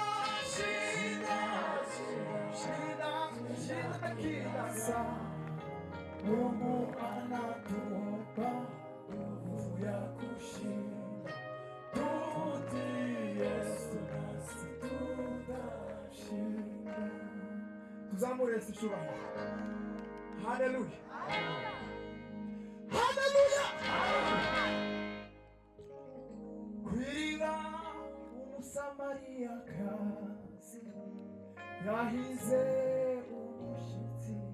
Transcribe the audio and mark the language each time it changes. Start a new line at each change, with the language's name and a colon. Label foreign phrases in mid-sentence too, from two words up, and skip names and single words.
Swahili: Shinda, shinda, shinda kila saa. Mungu anatupa nguvu ya kushinda. Tumutii Yesu nasi tutashinda.
Kinyarwanda: Tuzamure Yesu cyubahiro. Haleluya. Haleluya. Kwiriba umusamariyakazi yahize umushitsi.